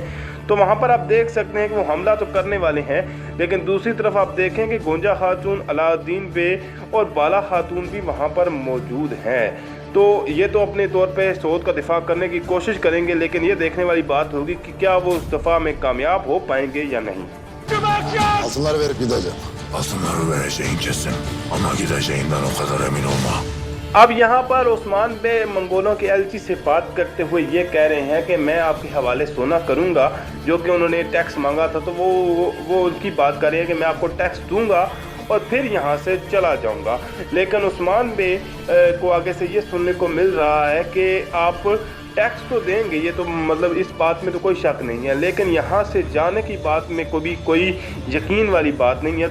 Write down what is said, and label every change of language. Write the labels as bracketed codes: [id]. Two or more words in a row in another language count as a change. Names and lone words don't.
[hi] तो वहाँ पर आप देख सकते हैं कि वो हमला तो करने वाले हैं, लेकिन दूसरी तरफ आप देखें कि गोंजा खातून, अलाउद्दीन बे और बाला खातून भी वहाँ पर मौजूद हैं। तो ये तो अपने तौर पे सऊद का दिफा करने की कोशिश करेंगे, लेकिन ये देखने वाली बात होगी कि क्या वो उस दफ़ा में कामयाब हो पाएंगे या नहीं। [tr] Altınları verip gideceğim. Altınları vereceğin kesin ama gideceğinden o kadar emin olma. [hi] अब यहाँ पर उस्मान बे मंगोलों के एलची से बात करते हुए ये कह रहे हैं कि मैं आपके हवाले सोना करूँगा, जो कि उन्होंने टैक्स मांगा था। तो वो उनकी बात कर रहे हैं कि मैं आपको टैक्स दूंगा और फिर यहाँ से चला जाऊँगा। लेकिन उस्मान बे को आगे से ये सुनने को मिल रहा है कि आप टैक्स तो देंगे, ये तो मतलब इस बात में तो कोई शक नहीं है, लेकिन यहाँ से जाने की बात में कोई यकीन वाली बात नहीं है।